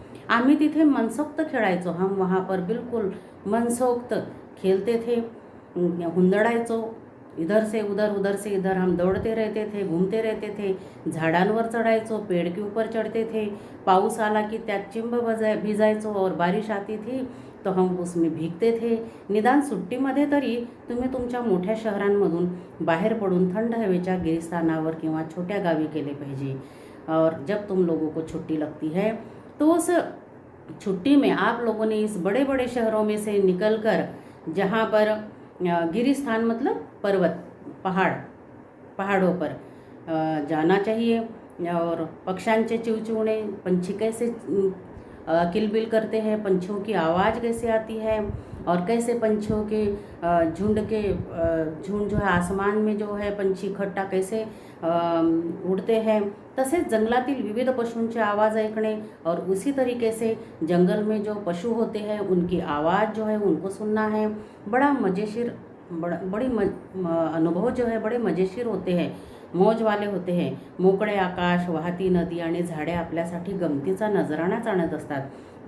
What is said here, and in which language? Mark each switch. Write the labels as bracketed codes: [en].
[mr] आम्ही तिथे मनसोक्त खेळायचो, [hi] हम वहाँ पर बिल्कुल मनसोक्त खेलते थे, [mr] हुंदडायचो, [hi] इधर से उधर से इधर हम दौड़ते रहते थे, घूमते रहते थे, [mr] झाडांवर चढ़ायचो, [hi] पेड़ के ऊपर चढ़ते थे, [mr] पाऊस आला की त्यात चिंब भिजायचो [hi] और बारिश आती थी तो हम उसमें भीगते थे। [mr] निदान सुट्टीमध्ये तरी तुम्ही तुमच्या मोठ्या शहरांमधून बाहेर पडून थंड हवेच्या गिरिस्थानावर किंवा छोट्या गावी गेले पाहिजे। [hi] और जब तुम लोगों को छुट्टी लगती है तो उस छुट्टी में आप लोगों ने इस बड़े बड़े शहरों में से निकलकर, जहाँ पर गिरिस्थान मतलब पर्वत, पहाड़ों पर जाना चाहिए। और [mr] पक्षांचे चिवचिवणे, [hi] पंछी कैसे किलबिल करते हैं, पंछियों की आवाज़ कैसे आती है और कैसे पंछियों के झुंड जो है आसमान में जो है पंछी इकट्ठा कैसे उड़ते हैं, [mr] तसेच जंगलातील विविध पशुंचे आवाज़ ऐकणे [hi] और उसी तरीके से जंगल में जो पशु होते हैं उनकी आवाज़ जो है उनको सुनना है। बड़ा मज़ेशीर अनुभव जो है बड़े मजेशीर होते हैं, मौज वाले होते हैं। [mr] मोकळे आकाश, वाहती नदी आणि झाडे आपल्यासाठी गमतीचा नजराणाच आणत असतात।